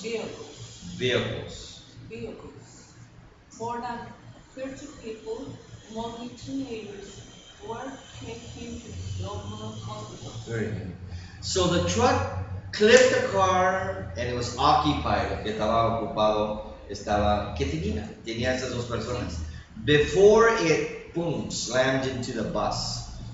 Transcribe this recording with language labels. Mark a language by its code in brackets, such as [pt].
[en] vehicles. Vehicles. Vehicles. More than 30 people, mostly teenagers, were taken to local hospital. Very good. So the truck clipped the car and it was occupied. [es] Lo que estaba ocupado estaba. ¿Qué tenía? Tenía esas dos personas. [en] Before it, boom, slammed into the bus.